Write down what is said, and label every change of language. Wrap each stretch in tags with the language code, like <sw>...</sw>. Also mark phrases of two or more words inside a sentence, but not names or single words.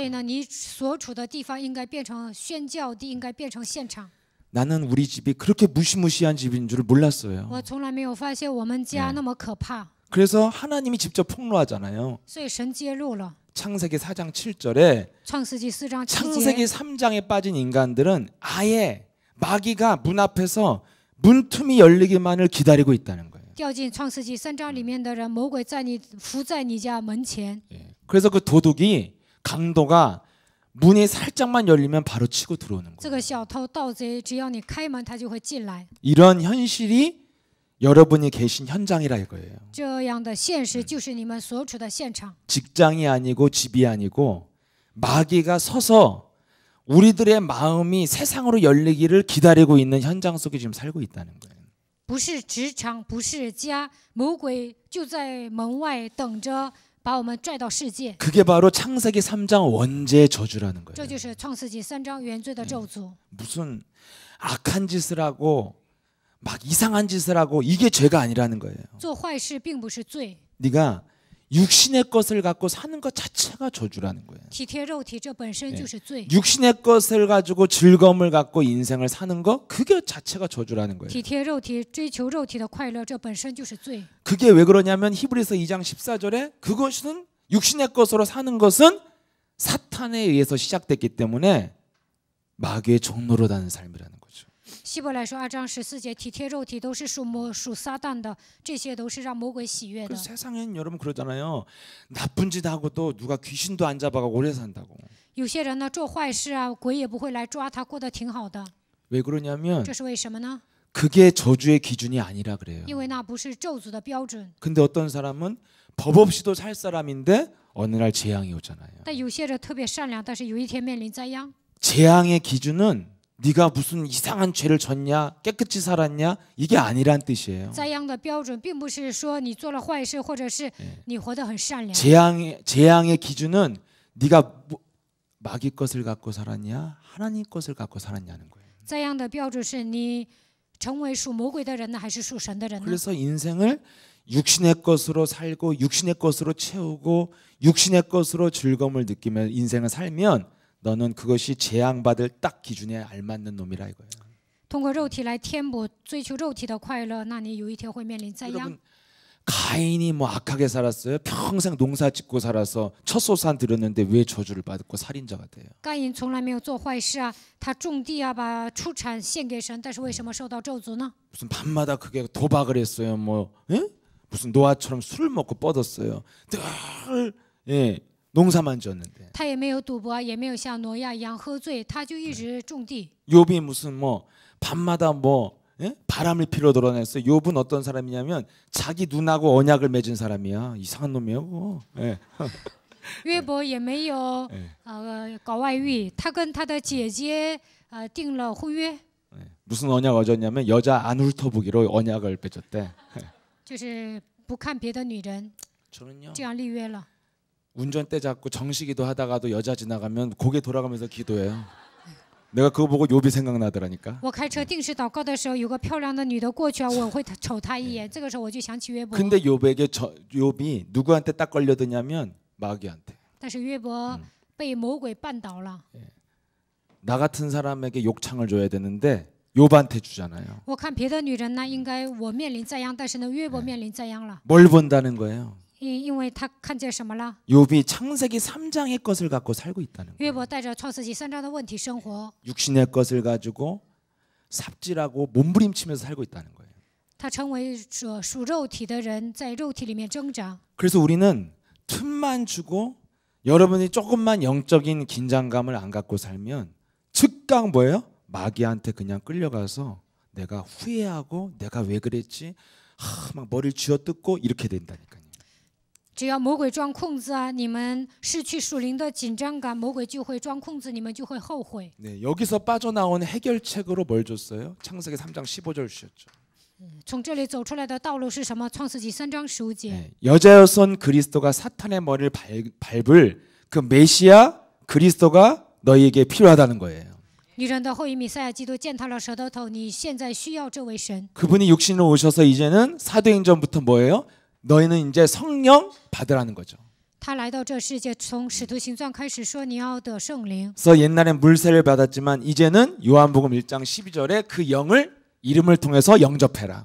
<zh>所以呢，你所处的地方应该变成宣教地，应该变成现场。</zh> <ko>나는 우리 집이 그렇게 무시무시한 집인 줄 몰랐어요.</ko> <zh>我从来没有发现我们家那么可怕，</zh> <ko>그래서 하나님이 직접 폭로하잖아요.</ko> <zh>所以神揭露了。</zh> <ko>창세기 4장 7절에</ko> <zh>创世纪4章7</zh> <ko>창세기</ko> <zh>节，</zh> <ko>3장에 빠진 인간들은 아예 마귀가 문 앞에서 문틈이 열리기만을 기다리고 있다는 거예요.</ko> <zh>掉进创世纪3章里面的人，魔鬼伏在你家门前。</zh> <ko>그래서 그 도둑이 강도가 문이 살짝만 열리면 바로 치고 들어오는</ko> <zh>这</zh> <ko>거예요.</ko> <zh>个小偷盗贼，只要你开门，他就会进来。</zh> <ko>이런 현실이 여러분이 계신 현장이라 이거예요.</ko> <zh>这样的现实就是你们所处的现场。</zh> <ko>직장이 아니고 집이 아니고 마귀가 서서 우리들의 마음이 세상으로 열리기를 기다리고 있는 현장 속에 지금 살고 있다는 거예요.</ko> <zh>不是职场，不是家，魔鬼就在门外等着把我们拽到世界。</zh> <ko>그게 바로 창세기 3장 원죄의 저주라는</ko> <zh>这</zh> <ko>거예요.</ko> <zh>就是创世纪3章原罪的咒诅。</zh> <ko>무슨 악한 짓을 하고 막 이상한 짓을 하고 이게 죄가 아니라는 거예요.</ko> <zh>做坏事并不是罪，</zh> <ko>네가 육신의 것을 갖고 사는 것 자체가 저주라는 거예요.</ko> <zh>体贴肉体这本身就是罪。</zh> <ko>육신의 것을 가지고 즐거움을 갖고 인생을 사는 거 그게 자체가 저주라는 거예요.</ko> <zh>体贴肉体，追求肉体的快乐，这本身就是罪。</zh> <ko>그게 왜 그러냐면 히브리서 2장 14절에 그것은 육신의 것으로 사는 것은 사탄에 의해서 시작됐기 때문에 마귀의 종노릇하는 삶이라는 거죠.</ko> <zh>希伯来说2章14节，体贴肉体都是属撒旦的，这些都是让魔鬼喜悦的。</zh> <ko>그래서 세상엔 여러분 그러잖아요. 나쁜 짓 하고도 누가 귀신도 안 잡아가고 오래 산다고.</ko> <zh>有些人呢做坏事啊，鬼也不会来抓他，过得挺好的。</zh> <ko>왜 그러냐면</ko> <zh>这是为什么呢？</zh> <ko>그게 저주의 기준이 아니라 그래요.</ko> <zh>因为那不是咒诅的标准。</zh> <ko>근데 어떤 사람은 법 없이도 살 사람인데 어느 날 재앙이 오잖아요.</ko> <zh>但有些人特别善良，但是有一天面临灾殃。</zh> <ko>재앙의 기준은 네가 무슨 이상한 죄를 졌냐 깨끗이 살았냐 이게 아니란 뜻이에요.</ko> <zh>灾殃的标准并不是说你做了坏事，或者是你活得很善良。</zh> <ko>재앙의 기준은 네가 마귀 것을 갖고 살았냐 하나님 것을 갖고 살았냐는 거예요.</ko> <zh>灾殃的标准是你成为属魔鬼的人呢，还是属神的人呢？</zh> <ko>그래서 인생을 육신의 것으로 살고 육신의 것으로 채우고 육신의 것으로 즐거움을 느끼며 인생을 살면 너는 그것이 재앙받을 딱 기준에 알맞는 놈이라 이거예요.</ko> <zh>通过肉体来填补，追求肉体的快乐，那你有一天会面临灾殃。</zh> <ko>여러분 가인이 뭐 악하게 살았어요? 평생 농사 짓고 살아서 첫 소산 들였는데 왜 저주를 받고 살인자가 돼요?</ko> <zh>该隐从来没有做坏事啊，他种地啊，把出产献给神，但是为什么受到咒诅呢？</zh> <ko>무슨 밤마다 그게 도박을 했어요. 뭐 예? 무슨 노아처럼 술을 먹고 뻗었어요. 늘 예, 농사만 지었는데.</ko> <zh>他也没有赌博，也没有像挪亚一样喝醉，他就一直种地。</zh> <ko>욥이 무슨 뭐 밤마다 뭐 예? 바람을 피러 돌아다녔어요. 욥은 어떤 사람이냐면 자기 눈하고 언약을 맺은 사람이야. 이상한 놈이에요. 그거. 예.</ko> <zh>约伯也没有搞外遇，他跟他的姐姐定了婚约，</zh> <ko>무슨 언약 얻었냐면 여자 안 훑어보기로 언약을 맺었대.</ko> <zh>就是不看别的女人，</zh> <ko>저는요</ko> <zh>这样立约了。</zh> <ko>운전대 잡고 정식기도 하다가도 여자 지나가면 고개 돌아가면서 기도해요. 내가 그거 보고 욥이 생각나더라니까.</ko> <zh>我开车定时祷告的时候，有个漂亮的女的过去啊，我会瞅她一眼，这个时候我就想起约伯。</zh> <ko>근데 욥이 누구한테 딱 걸려드냐면 마귀한테.</ko> <zh>但是约伯被魔鬼绊倒了。</zh> <ko>나 같은 사람에게 욕창을 줘야 되는데 욥한테 주잖아요.</ko> <zh>我看别的女人呢，应该我面临灾殃，但是呢，约伯面临灾殃了。</zh> <ko>뭘 본다는 거예요?</ko> <zh>因为他看见什么了？</zh> <ko>욥이 창세기 3장의 것을 갖고 살고 있다는 거예요.</ko> <zh>约伯带着创世纪3章的问题生活，</zh> <ko>육신의 것을 가지고 삽질하고 몸부림치면서 살고 있다는 거예요.</ko> <zh>他成为属肉体的人，在肉体里面挣扎。</zh> <ko>그래서 우리는 틈만 주고 여러분이 조금만 영적인 긴장감을 안 갖고 살면 즉각 뭐예요? 마귀한테 그냥 끌려가서 내가 후회하고 내가 왜 그랬지? 막 머리를 쥐어뜯고 이렇게 된다니까요.</ko> <zh>只要魔鬼装空子啊，你们失去属灵的紧张感，魔鬼就会装空子，你们就会后悔。</zh> <ko>네, 여기서 빠져나온 해결책으로 뭘 줬어요? 창세기 3장 15절 주셨죠.</ko> <zh>从这里走出来的道路是什么？创世纪3章15节。</zh> <ko>네, 여자여선 그리스도가 사탄의 머리를 밟을 그 메시아 그리스도가 너희에게 필요하다는 거예요.</ko> <zh>女人的后裔弥赛亚基督践踏了舌头头，你现在需要这位神。</zh> <ko>그분이 육신으로 오셔서 이제는 사도행전부터 뭐예요? 너희는 이제 성령 받으라는 거죠.</ko> <zh>他来到这世界，从使徒行传开始说你要得圣灵。</zh> <ko>그래서 옛날엔 물세를 받았지만 이제는 요한복음 1장 12절에 그 영을 이름을 통해서 영접해라.</ko>